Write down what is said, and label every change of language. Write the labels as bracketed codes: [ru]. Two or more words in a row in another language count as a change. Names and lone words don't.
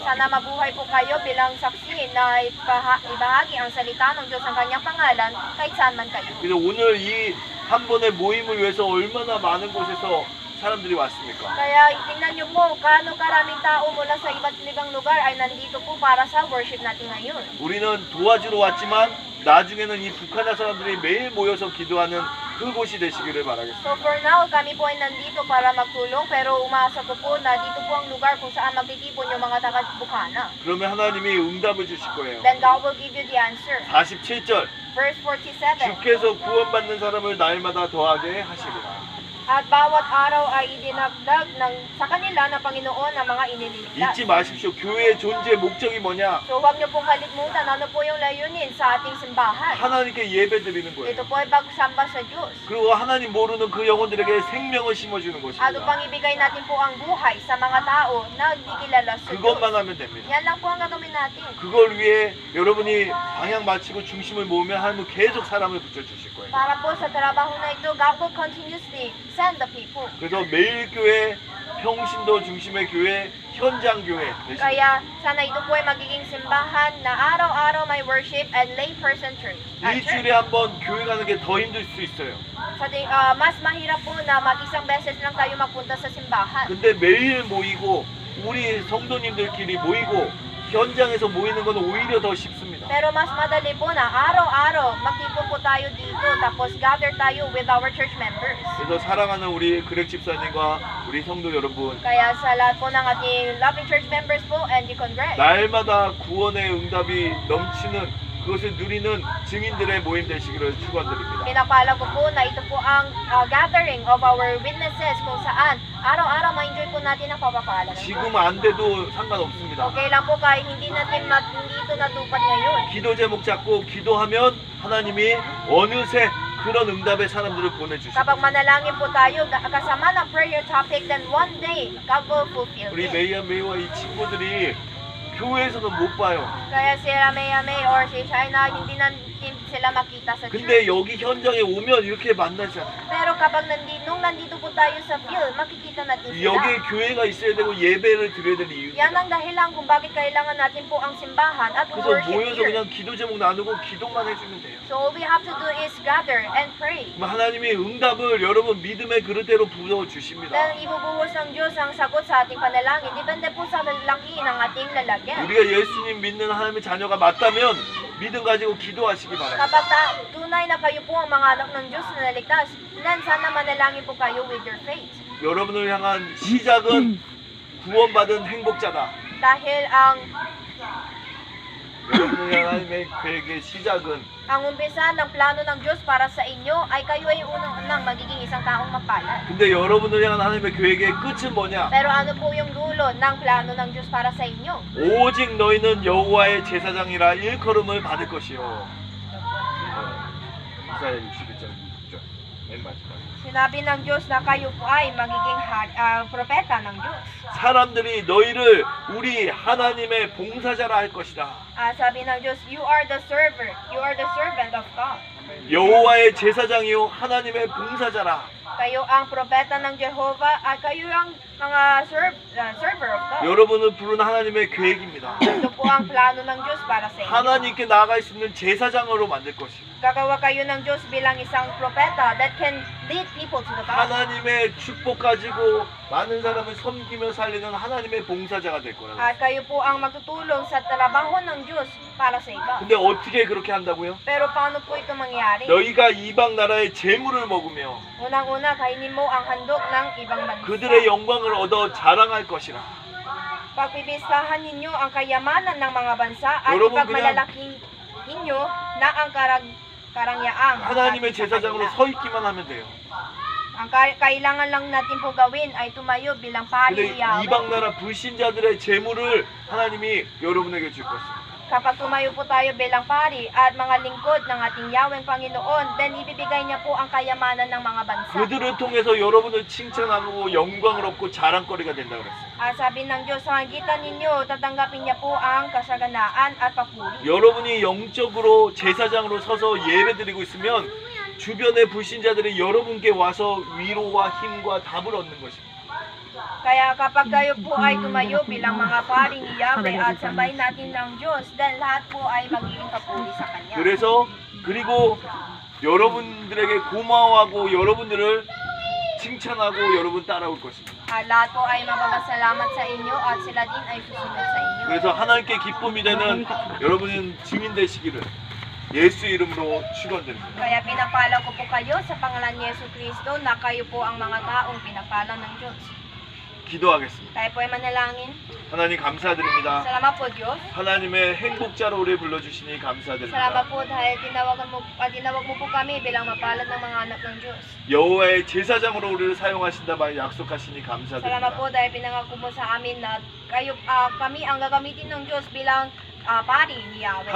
[tl] Sana mabuhay po kayo bilang saksi na ibahagi ang salita ng Diyos ang kanyang pangalan kahit saan man kayo. [ko] 그래서 오늘 이 한 번의 모임을 위해서 얼마나 많은 곳에서 사람들이 왔습니까? [tl] Kaya tingnan niyo po, gaano karaming tao mula sa iba't ibang lugar ay nandito po para sa worship natin ngayon. [ko] 우리는 도와주러 왔지만 나중에는 이 북한의 사람들이 매일 모여서 기도하는 그곳이 되시기를 바라겠습니다. [en] So for now, [tl] kami po ay nandito para magtulong pero umaasa ko po na dito po ang lugar kung saan magtitipon yung mga taga-Bukana. [ko] 그러면 하나님이 응답을 주실 거예요. [en] Then God will give you the answer. [ko] 47절 [en] Verse 47. [ko] 주께서 구원받는 사람을 날마다 더하게 하시리라. [tl] At bawat araw ay idinagdag sa kanila ng Panginoon ang mga inililigtas. [ko] 잊지 마십시오. 교회의 존재 목적이 뭐냐? [tl] So huwag niyo pong kalimutan ano po yung layunin sa ating simbahan. [ko] 하나님께 예배 드리는 [tl] Ito [ko] 거예요. [tl] po ay pagsamba sa Diyos. [ko] 그리고 하나님 모르는 그 영혼들에게 생명을 심어주는 [tl] At [ko] 것입니다. [tl] upang ibigay natin po ang buhay sa mga tao na hindi kilala sa Diyos. [ko] 그것만 하면 됩니다. [tl] Yan lang po ang gagawin natin. [ko] 그걸 위해 여러분이 방향 맞추고 중심을 모으면 하나님은 계속 사람을 붙여주실 거예요. [tl] Para po sa trabaho na ito, [en] God will continuously send the people. [ko] 그래서 매일 교회, 평신도 중심의 교회, 현장 교회 되십니다. [tl] Kaya sana ito po ay magiging simbahan na araw-araw may [en] worship and layperson church. [ko] 일주일에 한 번 교회 가는 게 더 힘들 수 있어요. [tl] Mas mahirap po na mag-isang beses lang tayo magpunta sa simbahan. [ko] 근데 매일 모이고 우리 성도님들끼리 모이고 현장에서 모이는 건 오히려 더 쉽습니다. [tl] Pero mas madali po na araw-araw magtipon po tayo dito tapos gather tayo [en] with our church members. [ko] 그래서 사랑하는 우리 그렉 집사님과 우리 성도 여러분, [tl] Kaya sa lahat po ng ating [en] loving church members [tl] po and Deacon Greg, [ko] 날마다 구원의 응답이 넘치는 그것을 누리는 증인들의 모임 되시기를 축원드립니다. [tl] pinapala ko po na ito po ang [en] gathering of our witnesses [tl] kung saan araw-araw ma-enjoy po natin ang papapala ng [ko] 지금 [tl] Diyos. [ko] 안 돼도 상관없습니다. [tl] Okay lang po kahit hindi ito natupad ngayon. [ko] 기도 제목 잡고 기도하면 하나님이 어느새 그런 응답의 사람들을 보내주십니다. [tl] Kapag manalangin po tayo kasama ng [en] prayer topic, then one day God will fulfill [ko] 우리 [en] it. [ko] 메이와 이 친구들이 교회에서는 못 봐요. [tl] Kaya sila May or si China, hindi na sila makita sa church. [ko] 근데 여기 현장에 오면 이렇게 만나잖아요. [tl] Pero kapag nung nandito po tayo sa field, makikita natin sila. [ko] 여기에 교회가 있어야 되고 예배를 드려야 될 이유입니다. [tl] Yan ang dahilan kung bakit kailangan natin po ang simbahan at [ko] 그래서 [en] worship [ko] 모여서 [en] here. [ko] 그냥 기도 제목 나누고 기도만 해주면 돼요. [en] So all we have to do is gather and pray. [ko] 그럼 하나님이 응답을 여러분 믿음의 그릇대로 부어주십니다. [tl] Then ibubuhos ng Diyos ang sagot sa ating panalangin. Depende po sa laki ng ating lalagyan. [ko] 우리가 예수님 믿는 하나님의 자녀가 맞다면 믿음 가지고 기도하시기 바랍니다. [tl] Kapag tunay na kayo po ang mga anak ng Diyos na naligtas, then sana manalangin po kayo [en] with your faith. [ko] 여러분을 향한 시작은 구원받은 행복자다. [tl] Dahil ang [ko] 여러분을 향한 계획의 시작은 [tl] ang umpisa ng plano ng Diyos para sa inyo ay kayo ay unang magiging isang taong mapalad. [ko] 근데 여러분을 향한 하나님의 계획의 끝은 뭐냐? [tl] Pero ano po yung dulo ng plano ng Diyos para sa inyo? [ko] 오직 너희는 여호와의 제사장이라 일컬음을 받을 것이요. 이사야 61장 6절 맨 마지막. [tl] Sinabi ng Diyos na kayo po ay magiging propeta ng Diyos. [ko] 사람들이 너희를 우리 하나님의 봉사자라 할 것이다. [tl] Sabi ng Diyos, [en] you are the servant of God. [ko] 여호와의 제사장이요 하나님의 봉사자라. [tl] Kayo ang propeta ng Jehovah at kayo ang mga [en] server of God. [ko] 여러분을 부른 하나님의 계획입니다. [tl] Ito po ang plano ng Diyos para sa inyo. [ko] 하나님께 나아갈 수 있는 제사장으로 만들 것입니다. [tl] Gagawa kayo ng Diyos bilang isang propeta [en] that can lead people to the God. [ko] 하나님의 축복 가지고 많은 사람을 섬기며 살리는 하나님의 봉사자가 될 거라고. [tl] At kayo po ang magtutulong sa trabaho ng Diyos para sa iba. [ko] 근데 어떻게 그렇게 한다고요? [tl] Pero paano po ito mangyari? [ko] 너희가 이방 나라의 재물을 먹으며 [tl] Unang-una, kainin mo ang handok ng ibang bansa. [ko] 그들의 영광을 얻어 자랑할 것이라. [tl] Pagpipistahan ninyo ang kayamanan ng mga bansa at [ko] 여러분, [tl] ipagmalalaking ninyo na ang karangyaang [ko] 하나님의 [tl] sa [ko] 제사장으로 [tl] kanila. [ko] 서 있기만 하면 돼요. [tl] Ang kailangan lang natin po gawin ay tumayo bilang pari [ko] 근데 [tl] ni Yahweh. [ko] 이방 나라 불신자들의 재물을 하나님이 여러분에게 줄 것입니다. [tl] Kapag tumayo po tayo bilang pari at mga lingkod ng ating Yahweh Panginoon, then ibibigay niya po ang kayamanan ng mga bansa. [ko] 그들을 통해서 여러분을 칭찬하고 영광을 얻고 자랑거리가 된다 그랬어요. [tl] At sabi ng Diyos, sa magitan ninyo, tatanggapin niya po ang kasaganaan at papuri. [ko] 여러분이 영적으로 제사장으로 서서 예배드리고 있으면 주변의 불신자들이 여러분께 와서 위로와 힘과 답을 얻는 것입니다. [tl] Kaya kapag tayo po ay tumayo bilang mga pari ni Yahweh at sambahin natin ng Diyos, then lahat po ay magiging papuri sa Kanya. [ko] 그리고 여러분들에게 고마워하고 여러분들을 칭찬하고 여러분 따라올 것입니다. [tl] At lahat po ay mapapasalamat sa inyo at sila din ay susunod sa inyo. [ko] 그래서 하나님께 기쁨이 되는 여러분은 증인 되시기를 예수 이름으로 축원드립니다. [tl] Kaya pinapala ko po kayo sa pangalan ni Yesu Cristo na kayo po ang mga taong pinapala ng Diyos. [ko] 기도하겠습니다. [tl] Tayo po ay manalangin. [ko] 하나님 감사드립니다. [tl] Salamat po Diyos. [ko] 하나님의 행복자로 우리 불러주시니 감사드립니다. [tl] Salamat po dahil tinawag mo po kami bilang mapalad ng mga anak ng Diyos. [ko] 여호와의 제사장으로 우리를 사용하신다 말 약속하시니 [tl] Salamat [ko] 감사드립니다. [tl] po dahil pinangako mo sa amin na kami ang gagamitin ng Diyos bilang pari ni Yahweh.